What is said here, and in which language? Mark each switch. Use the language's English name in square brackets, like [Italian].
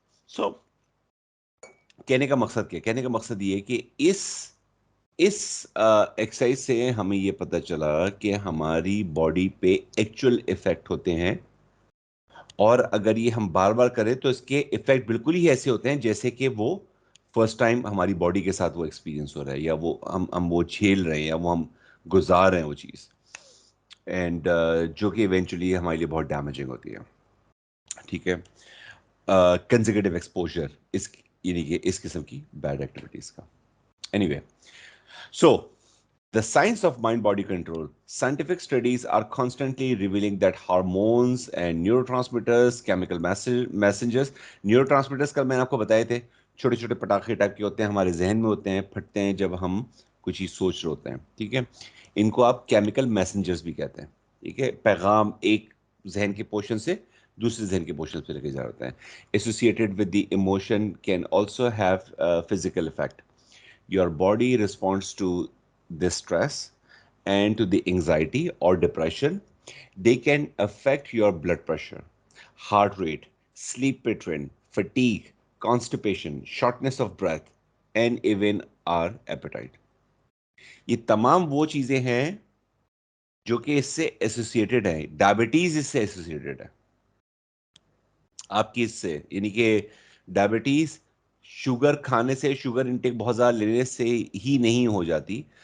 [Urdu] سو کہنے کا مقصد کیا؟ کہنے کا مقصد یہ کہ اس ایکسرسائز سے ہمیں یہ پتہ چلا کہ ہماری باڈی پہ ایکچوئل ایفیکٹ ہوتے ہیں, اور اگر یہ ہم بار بار کریں تو اس کے ایفیکٹ بالکل ہی ایسے ہوتے ہیں جیسے کہ وہ فرسٹ ٹائم ہماری باڈی کے ساتھ وہ ایکسپیرینس ہو رہا ہے, یا وہ ہم وہ جھیل رہے ہیں, یا وہ ہم گزار رہے ہیں وہ چیز, اینڈ جو کہ ایونچولی ہمارے لیے بہت ڈیمیجنگ ہوتی ہے. ٹھیک ہے, کنزیکیٹو ایکسپوجر یعنی کہ اس قسم کی بیڈ ایکٹیویٹیز کا. [English] Anyway, so the science of mind-body control. Scientific studies are constantly revealing that hormones and neurotransmitters, chemical messengers, neurotransmitters [Urdu] کل میں نے آپ کو بتائے تھے, چھوٹے چھوٹے پٹاخے ٹائپ کے ہوتے ہیں, ہمارے ذہن میں ہوتے ہیں, پھٹتے ہیں جب ہم کچھ چیز سوچ رہے ہوتے ہیں. ٹھیک ہے, ان کو آپ کیمیکل میسنجرز بھی کہتے ہیں. ٹھیک ہے, پیغام ایک ذہن کے پورشن سے دوسرے ذہن کے پورشن پہ لے کے جا رہا ہے. [English] Associated with the emotion can also have a physical effect. Your body responds to this stress and to the anxiety or depression. They can affect your blood pressure, heart rate, sleep pattern, fatigue, constipation, shortness of breath, and even our appetite. [Urdu] یہ تمام وہ چیزیں ہیں جو کہ اس سے associated ہیں. Diabetes اس سے ایسوسیٹڈ ہے آپ کی, اس سے, یعنی کہ ڈائبٹیز شوگر کھانے سے, شوگر انٹیک بہت زیادہ لینے سے ہی نہیں ہو جاتی.